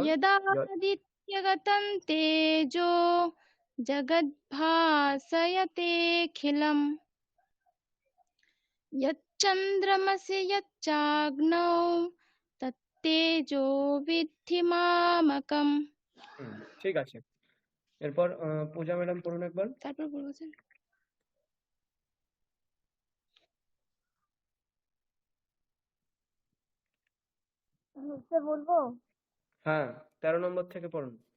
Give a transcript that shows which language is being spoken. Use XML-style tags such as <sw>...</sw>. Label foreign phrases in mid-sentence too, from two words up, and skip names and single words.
<sa>यदादित्यगतं तेजो जगद्भासयतेऽखिलम् यच्चन्द्रमसि यच्चाग्नौ तत्तेजो विद्धि मामकम्।</sa> <bn>ঠিক আছে। এরপর পূজা ম্যাডাম পড়ুন একবার। তারপর বলছেন বলবো? হ্যাঁ, 13 নম্বর থেকে পড়ুন।</bn>